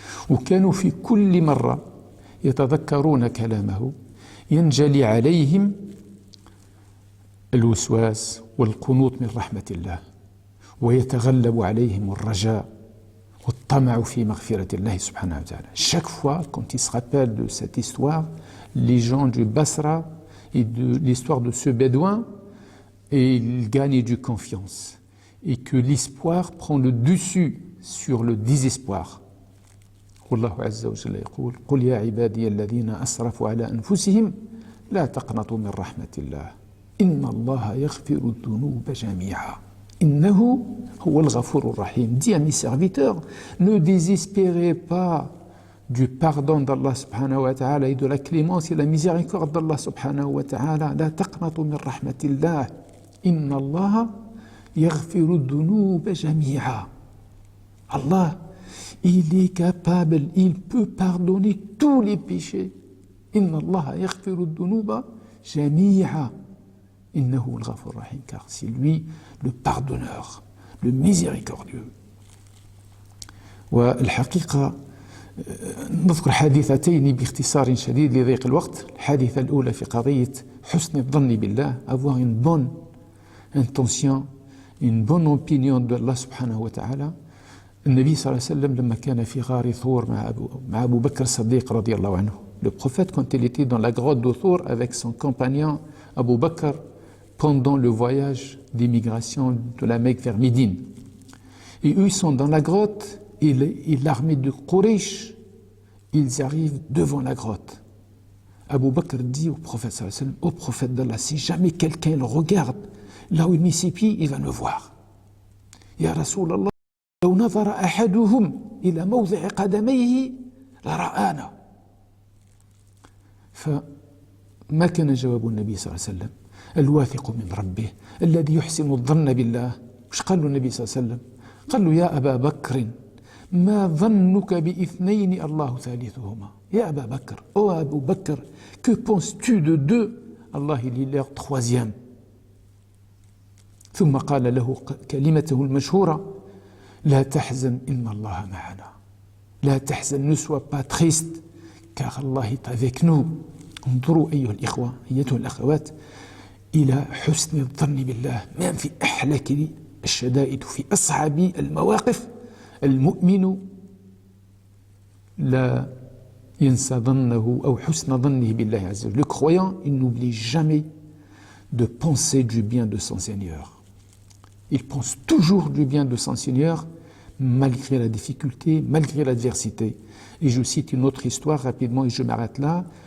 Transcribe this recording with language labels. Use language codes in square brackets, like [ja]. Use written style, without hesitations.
[ar] وكانوا في كل مرة يتذكرون كلامه ينجلي عليهم الوسواس والقنوط من رحمة الله ويتغلب عليهم الرجاء والطمع في مغفرة الله سبحانه وتعالى. [fr] Chaque fois, quand ils se rappellent de cette histoire, les gens du Basra et de l'histoire de ce bédouin, et ils gagnent du confiance et que l'espoir prend le dessus sur le désespoir. [ar] والله عز وجل يقول قل يا عبادي الذين أسرفوا على أنفسهم لا تقنطوا من رحمة الله إن الله يغفر الذنوب جميعا إنه هو الغفور الرحيم. [fr] Dis à mes serviteurs, ne désespérez pas du pardon d'Allah subhanahu wa ta'ala et de la clémence et la miséricorde d'Allah subhanahu wa ta'ala. [ar] لا تقنطوا من رحمة الله إن الله يغفر الذنوب جميعا. [fr] Allah, il est capable, il peut pardonner tous les péchés. [ar] Inna Allah yaghfiru dhunuba jami'a. Innahu al-ghafur rahim. [fr] Car c'est lui le pardonneur, le miséricordieux. [ar] والحقيقة نذكر حادثتين باختصار شديد لضيق الوقت. الحادثة الأولى في قضية حسن الظن بالله, [fr] avoir une bonne intention, une bonne opinion de Allah subhanahu wa ta'ala. [ar] النبي صلى الله عليه وسلم لما كان في غار ثور مع أبو بكر الصديق رضي الله عنه. [fr] Le prophète, quand il était dans la grotte de Thor avec son compagnon Abu Bakr pendant le voyage d'immigration de la Mecque vers Médine. Et eux, ils sont dans la grotte et l'armée de Quraysh, ils arrivent devant la grotte. Abu Bakr dit au prophète sallallahu alayhi wa sallam, au prophète d'Allah, si jamais quelqu'un le regarde là où il met ses pieds, il va me voir. [ar] Ya Rasulallah, لو نظر أحدهم إلى موضع قدميه لرآنا. فما كان جواب النبي صلى الله عليه وسلم الواثق من ربه الذي يحسن الظن بالله. وش قال له النبي صلى الله عليه وسلم؟ قال له يا أبا بكر ما ظنك باثنين الله ثالثهما. يا أبا بكر, [fr] oh Abu Bakr, que penses-tu de deux? Allah il est leur troisième. [ar] ثم قال له كلمته المشهورة لا تحزن إن الله معنا. لا تحزن, [fr] ne sois pas triste car Allah est avec nous. [ar] انظروا أيها الإخوة أيتها الأخوات إلى حسن الظن بالله. [fr] même [ar] في أحلك الشدائد في أصعب المواقف المؤمن لا ينسى ظنه أو حسن ظنه بالله عز وجل. [fr] Le croyant, il n'oublie jamais de penser du bien de son Seigneur. Il pense toujours du bien de son Seigneur, malgré la difficulté, malgré l'adversité. Et je cite une autre histoire rapidement et je m'arrête là.